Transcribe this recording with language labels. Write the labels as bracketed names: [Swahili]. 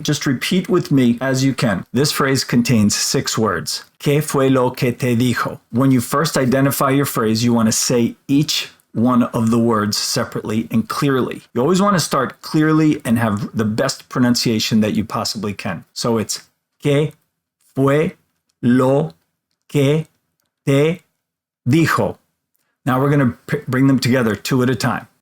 [English] Just repeat with me as you can. This phrase contains 6 words. [Spanish] ¿Qué fue lo que te dijo? [English] When you first identify your phrase, you want to say each one of the words separately and clearly. You always want to start clearly and have the best pronunciation that you possibly can. So it's [Spanish] ¿Qué fue lo que te dijo? [English] Now we're going to bring them together 2 at a time.